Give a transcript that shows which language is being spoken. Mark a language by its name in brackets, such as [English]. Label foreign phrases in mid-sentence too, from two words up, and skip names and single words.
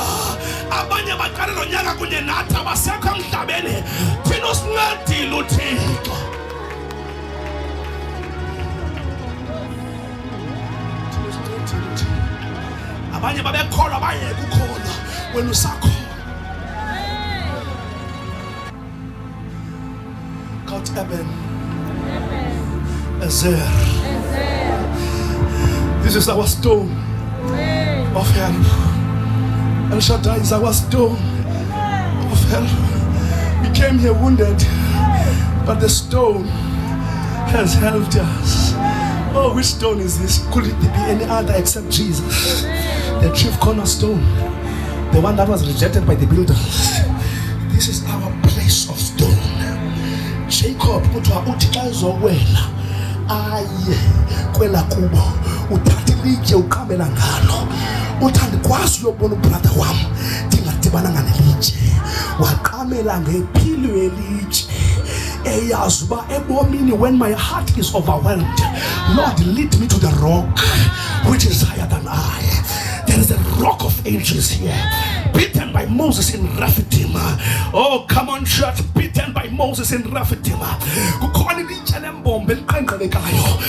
[Xhosa] Abanye baqale lonyaka kunye nathi abasekho emhlabeni, thina usincedile uThixo. Abanye babekholwa bayeka ukholwa, wena usakholwa. [English] God Ebenezer. This is our stone of help. El Shaddai is our stone of help. We came here wounded, but the stone has helped us. Oh, which stone is this? Could it be any other except Jesus, the chief cornerstone, the one that was rejected by the builders? This is our place of stone. [Xhosa] Jacob kuthiwa uthi xa ezowela aye kwela kubo uthathe ilitye uqamela ngalo. Uthi andikwazi uyobona ubrother wam ndingadibananga nelitye. Waqamela ngephilo elitye, eyazi uba ebomini, [English] when my heart is overwhelmed, Lord, lead me to the rock which is higher than I. There is a rock of ages here, beaten by Moses in Rephidim. Oh, come on, church, beaten by Moses in Rephidim. [Xhosa] Kukhona ilitye lembombo eliqenqelekayo.